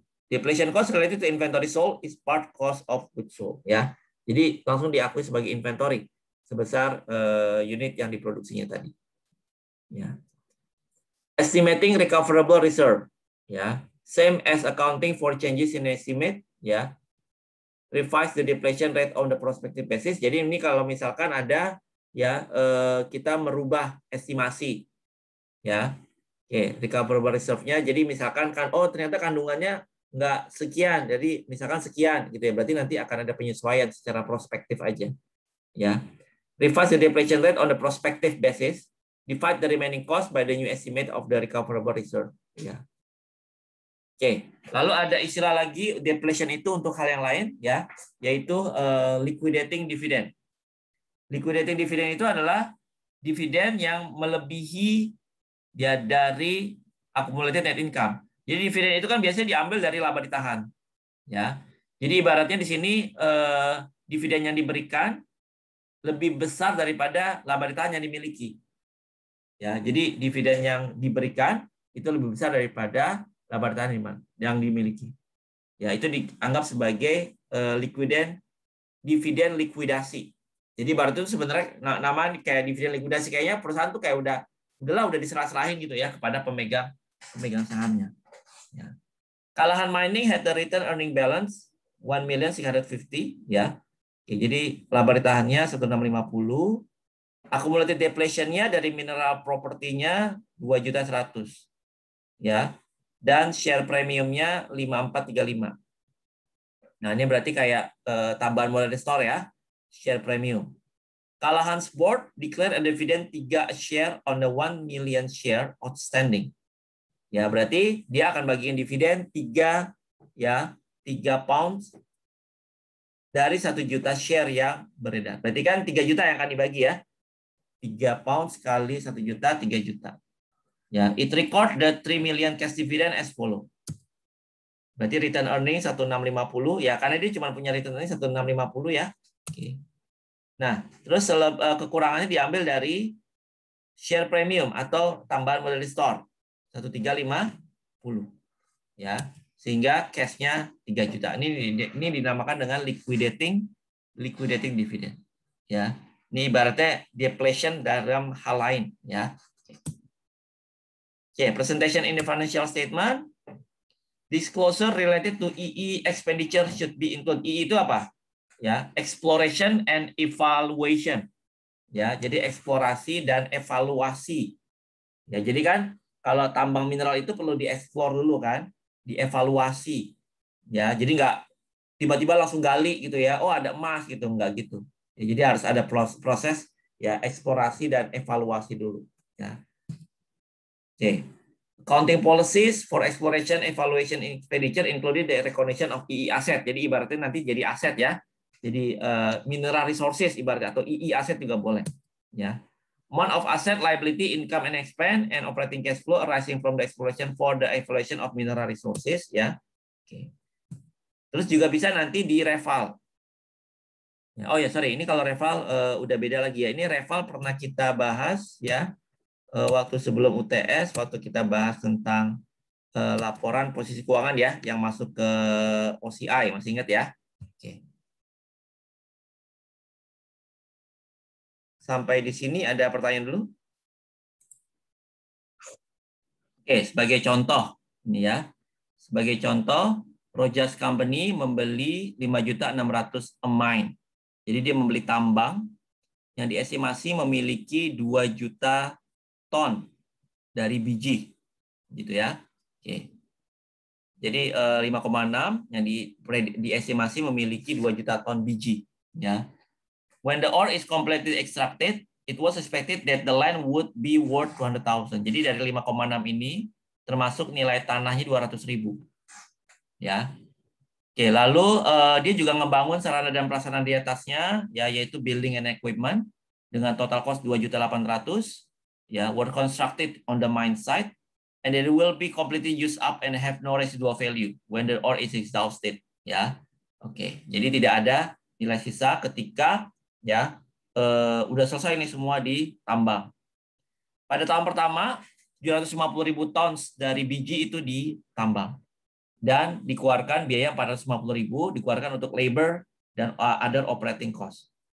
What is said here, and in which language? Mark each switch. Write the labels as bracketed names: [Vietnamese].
[English] Depletion cost related to inventory sold is part cost of goods sold ya. [Indonesian] Jadi langsung diakui sebagai inventory sebesar unit yang diproduksinya tadi. Ya. [English] Estimating recoverable reserve, ya, same as accounting for changes in estimate, ya. Revise the depletion rate on the prospective basis. [Indonesian] Jadi ini kalau misalkan ada, ya, kita merubah estimasi, ya, oke, recoverable reserve-nya. Jadi misalkan kan, oh ternyata kandungannya nggak sekian, jadi misalkan sekian gitu ya, berarti nanti akan ada penyesuaian secara prospektif aja, ya. [English] Revise the depletion rate on the prospective basis, divide the remaining cost by the new estimate of the recoverable reserve, ya. [Indonesian] Oke, lalu ada istilah lagi depletion itu untuk hal yang lain, ya, yaitu liquidating dividend. Liquidating dividend itu adalah dividen yang melebihi ya dari accumulated net income. Jadi dividen itu kan biasanya diambil dari laba ditahan, ya. Jadi ibaratnya di sini dividen yang diberikan lebih besar daripada laba ditahan yang dimiliki. Ya, jadi dividen yang diberikan itu lebih besar daripada laba ditahan yang dimiliki. Ya, itu dianggap sebagai dividen likuidasi. Jadi baru itu sebenarnya nama kayak dividen likuidasi, kayaknya perusahaan tuh kayak udah diserah-serahin gitu ya kepada pemegang sahamnya. Ya. [English] Kalahan Mining had the return earning balance 1.650 ya. [Indonesian] Oke, jadi laba ditahannya 1.650. Accumulated depletion-nya dari mineral propertinya 2.100.000 ya. Dan share premiumnya 5.435. Nah, ini berarti kayak tambahan modal store ya, share premium. [English] Kalahan's board declare a dividend 3 share on the 1 million share outstanding. [Indonesian] Ya, berarti dia akan bagiin dividen 3 pounds dari 1 juta share yang beredar. Berarti kan 3 juta yang akan dibagi ya. 3 pound kali 1 juta, 3 juta. [English] Ya, it record the 3 million cash dividend as follow. [Indonesian] Berarti return earning 1650 ya, karena dia cuma punya return earning 1650 ya. Oke. Nah, terus kekurangannya diambil dari share premium atau tambahan modal store 1350 ya. Sehingga cash-nya 3 juta. Ini dinamakan dengan liquidating dividend ya. Ini ibaratnya depletion dalam hal lain ya. [English] Oke, presentation in the financial statement. Disclosure related to EE expenditure should be included. EE [Indonesian] itu apa? [English] Ya, exploration and evaluation. [Indonesian] Ya, jadi eksplorasi dan evaluasi. Ya, jadi kan kalau tambang mineral itu perlu dieksplor dulu kan, dievaluasi. Ya, jadi nggak tiba-tiba langsung gali gitu ya. Oh, ada emas gitu, nggak gitu. Ya, jadi harus ada proses ya eksplorasi dan evaluasi dulu. Ya. Oke. [English] Accounting policies for exploration, evaluation, expenditure included the recognition of EE asset. [Indonesian] Jadi ibaratnya nanti jadi aset ya. Jadi mineral resources ibaratnya atau EE asset juga boleh. Ya. [English] Amount of asset, liability, income and expense, and operating cash flow arising from the exploration for the evaluation of mineral resources. [Indonesian] Ya. Oke. Terus juga bisa nanti di reval. Oh ya sorry, ini kalau reval udah beda lagi ya. Ini reval pernah kita bahas ya. Waktu sebelum UTS, waktu kita bahas tentang laporan posisi keuangan ya, yang masuk ke OCI, masih ingat ya? Oke. Sampai di sini ada pertanyaan dulu? Oke, sebagai contoh, ini ya. Sebagai contoh, Rojas Company membeli 5.600.000 [English] a mine. [Indonesian] Jadi dia membeli tambang yang diestimasi memiliki 2 juta ton dari biji. Gitu ya. Oke. Jadi 5,6 yang diestimasi memiliki 2 juta ton biji. Ya. [English] When the ore is completely extracted, it was expected that the land would be worth 200,000. [Indonesian] Jadi dari 5,6 ini termasuk nilai tanahnya 200.000. Ya. Oke, lalu dia juga ngebangun sarana dan prasarana di atasnya, ya yaitu [English] building and equipment dengan total cost 2.800.000, ya, were constructed on the mine site, and it will be completely used up and have no residual value when the ore is exhausted. [Indonesian] Ya, oke. Jadi tidak ada nilai sisa ketika ya udah selesai ini semua ditambang. Pada tahun pertama 750.000 tons dari biji itu ditambang. Dan dikeluarkan biaya 450.000 dikeluarkan untuk labor dan other operating cost.